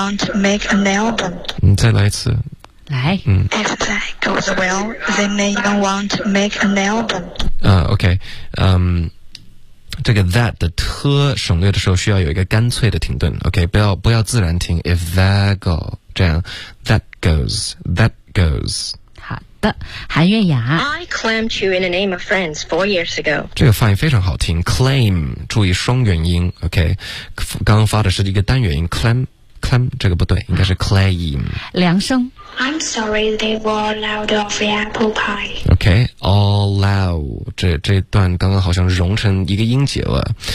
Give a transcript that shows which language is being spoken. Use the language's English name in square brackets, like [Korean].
[English] If that goes well, they may even want to make an album. [Chinese] 你再来一次。来。嗯。 [English] If that goes well, they may even want to make an album. Okay. [Chinese] 这个 that 的特省略的时候需要有一个干脆的停顿。 Okay, 不要自然停。 [English] If that go, 这样 that goes, that goes. [Chinese] 好的，韩月雅。 [English] I claimed you in the name of friends 4 years ago. [Chinese] 这个发音非常好听 ，claim， 注意双元音 ，OK。刚刚发的是一个单元音 ，claim， 这个不对，应该是 claim。梁生。 [English] I'm sorry, they were loud of the apple pie. Okay, all loud. [Chinese] 这段刚刚好像融成一个音节了。